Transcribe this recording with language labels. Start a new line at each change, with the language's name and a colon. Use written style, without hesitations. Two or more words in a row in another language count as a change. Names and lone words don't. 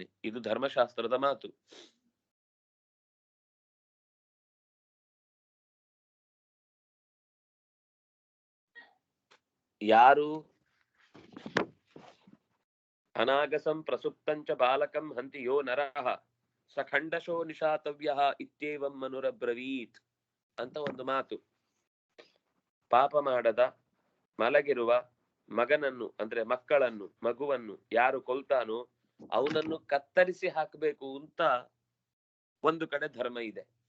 Kannada: ಇದು ಧರ್ಮಶಾಸ್ತ್ರದ ಮಾತು. ಯಾರು
Sanskrit: ಅನಾಗಸಂ ಪ್ರಸುಪ್ತಂಚ ಬಾಲಕಂ ಹಂತಿ ಯೋ ನರಃ ಸಖಂಡಶೋ ನಿಶಾತವ್ಯ ಇತ್ಯೇವಂ ಮನುರಬ್ರವೀತ್
Kannada: ಅಂತ ಒಂದು ಮಾತು. ಪಾಪ ಮಾಡದ ಮಲಗಿರುವ ಮಗನನ್ನು ಅಂದ್ರೆ ಮಗುವನ್ನು ಯಾರು ಕೊಲ್ತಾನೋ ಅವನನ್ನು ಕತ್ತರಿಸಿ ಹಾಕಬೇಕು ಅಂತ ಒಂದು ಕಡೆ ಧರ್ಮ ಇದೆ.